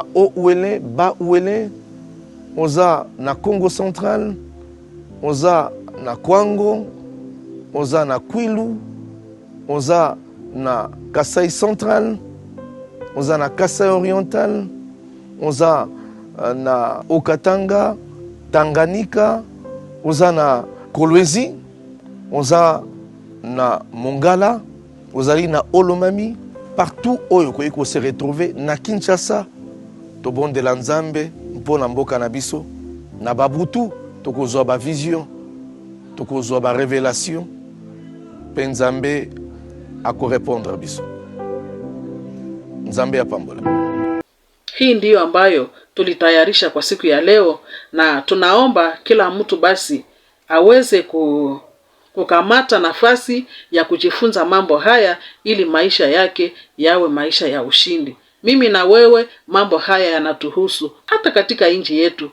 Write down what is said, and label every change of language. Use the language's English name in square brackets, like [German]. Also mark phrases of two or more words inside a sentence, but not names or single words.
[Lingala] Haut-Uele, Bas-Uele, oza na Congo Central, oza na Kwango, oza na Kwilu, oza na Kasai Central, oza na Kasai Oriental, oza na Okatanga, Tanganyika, oza na Kolwezi, oza na Mongala, ozali na Olomami, partout oyo koyiko [French] se retrouver [Lingala] na Kinshasa. Tobondela Nzambe mpona mboka na biso, na babutu tokozwa ba vision, tokozwa ba révélation, pe Nzambe akorepondre biso. Nzambe apambola. [Swahili] Hii ndiyo ambayo tulitayarisha kwa siku ya leo, na tunaomba kila mtu basi aweze kukamata nafasi ya kujifunza mambo haya ili maisha yake yawe maisha ya ushindi. Mimi na wewe mambo haya yanatuhusu hata katika nchi yetu.